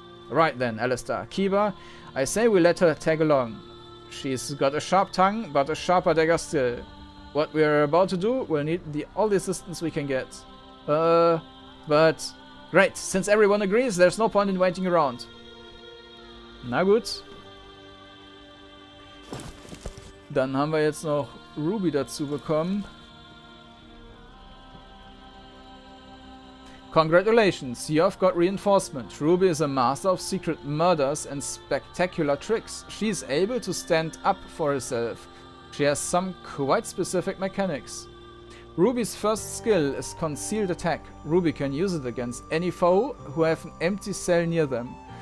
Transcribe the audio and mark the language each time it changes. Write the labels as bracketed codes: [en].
[en] Right then, Alistair. Kiba, I say we let her tag along. She's got a sharp tongue, but a sharper dagger still. What we're about to do, we'll need all the assistance we can get. But... Great, since everyone agrees, there's no point in waiting around. [de] Na gut. Dann haben wir jetzt noch Ruby dazu bekommen. [en] Congratulations, you have got reinforcement. Ruby is a master of secret murders and spectacular tricks. She is able to stand up for herself. She has some quite specific mechanics. Ruby's first skill is concealed attack. Ruby can use it against any foe who have an empty cell near them.